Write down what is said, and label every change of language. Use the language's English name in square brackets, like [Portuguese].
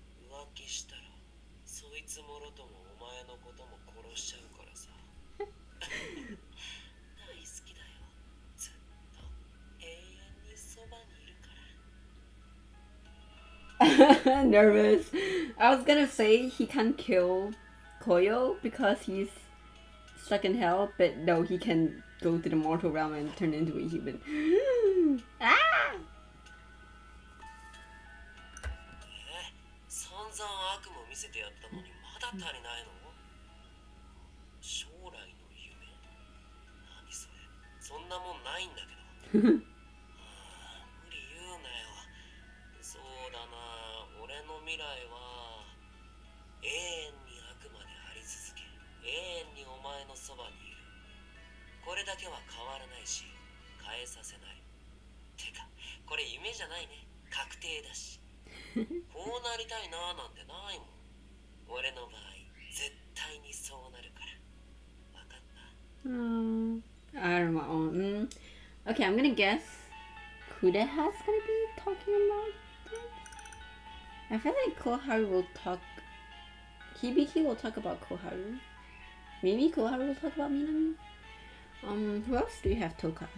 [Japanese] 浮気したらそいつもろともお前のことも殺しちゃうからさ。大好きだよ。ずっと永遠にそばにいるから。 [English] Nervous. I was gonna say he can't kill Koyo because he's stuck in hell, but no, he can go to the mortal realm and turn into a human. Ah! [Japanese] 散々悪夢見せてやったのにまだ足りないの？将来の夢？何それ？そんなもんないんだけど。無理言うなよ。そうだな、俺の未来は永遠に悪魔であり続け、永遠にお前のそばにいる。これだけは変わらないし、変えさせない。てか、これ夢じゃないね。確定だし。こうなりたいなーなんてないもん。俺の場合、絶対にそうなるから。わかった？ [English] I don't know. Okay, I'm gonna guess Kudeha's gonna be talking about this. I feel like Koharu will talk. Hibiki will talk about Koharu. Maybe Koharu will talk about Minami. Who else do you have? Toka.